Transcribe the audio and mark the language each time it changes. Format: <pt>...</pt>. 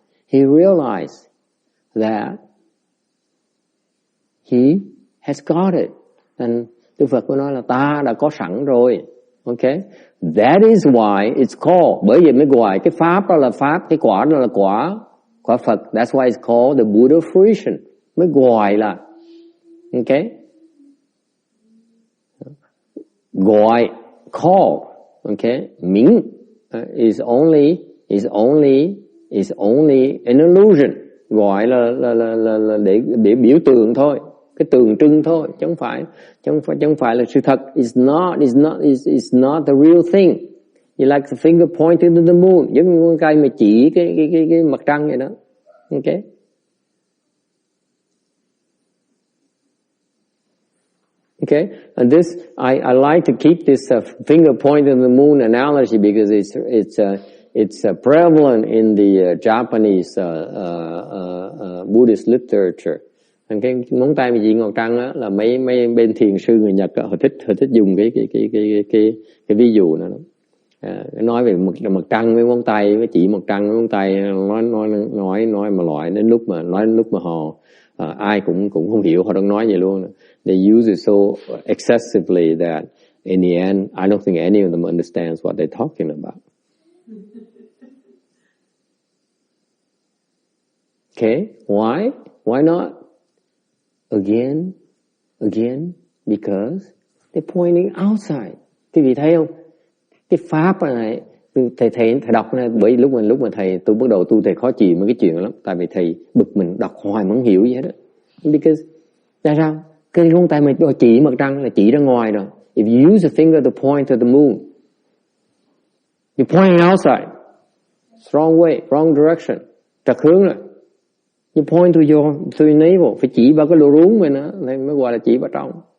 <en>He realized that he has got it.</en> <vi>And Đức Phật có nói là ta đã có sẵn rồi. Okay?</vi> <en>That is why it's called.</en> <vi>Bởi vì mới gọi cái pháp đó là pháp, cái quả đó là quả Phật.</vi> <en>That's why it's called the Buddha fruition.</en> <vi>Mới gọi là okay?</vi> <en>Gọi, call, okay? 名is only an illusion.</en> <vi>Gọi là để biểu tượng thôi, cái tượng trưng thôi, chứ không phải là sự thật.</vi> <en>It's not the real thing. You like the finger pointing to the moon,</en> <vi>giống như con cây mà chỉ cái mặt trăng vậy đó.</vi> <en>Okay? Okay, and this I like to keep this finger pointing to the moon analogy because it's prevalent in the Japanese Buddhist literature.</en> <vi>Cái ngón tay mà chỉ ngọn trăng á, là mấy bên thiền sư người Nhật á, họ thích dùng cái ví dụ đó. Nói về mặt trăng với ngón tay, với chỉ mặt trăng với ngón tay, nói mà loại đến lúc mà họ ai cũng không hiểu họ đang nói gì luôn.</vi> <en>They use it so excessively that in the end, I don't think any of them understands what they're talking about. Okay, why? Why not? Again, because they're pointing outside.</en> <vi>Quý vị thấy không? Cái pháp này, thầy đọc này, bởi lúc mà tôi bắt đầu tu, thầy khó chịu mấy cái chuyện lắm. Tại vì thầy bực mình đọc hoài mà không hiểu gì hết á. Because, tại sao? Cái ngón tay mà chỉ mặt trăng là chỉ ra ngoài rồi.</vi> <en>If you use a finger to point to the moon, you're pointing outside. It's wrong way, wrong direction.</en> <vi>Trật hướng rồi.</vi> <en>You point to your navel.</en> <vi>Phải chỉ vào cái lỗ ruống mình á, mới gọi là chỉ vào trong.</vi>